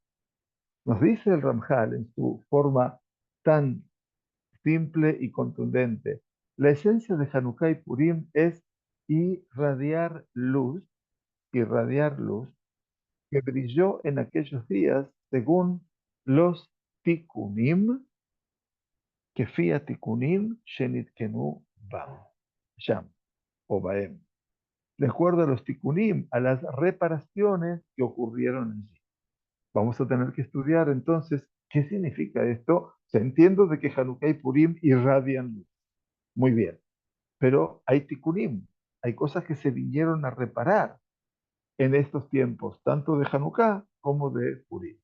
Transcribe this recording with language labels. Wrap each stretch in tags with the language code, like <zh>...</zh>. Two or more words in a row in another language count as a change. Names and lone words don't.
<es>Nos dice el Ramjal en su forma tan simple y contundente. La esencia de Hanukkah y Purim es irradiar luz que brilló en aquellos días según los tikkunim, que fia</es> <he>תיקונים שנתקנו בם, שם, או בהם.</he> <es>De acuerdo a los tikkunim, a las reparaciones que ocurrieron allí. Vamos a tener que estudiar entonces qué significa esto. Se entiende de que Hanukkah y Purim irradian luz. Muy bien. Pero hay tikkunim, hay cosas que se vinieron a reparar en estos tiempos, tanto de Hanukkah como de Purim.</es>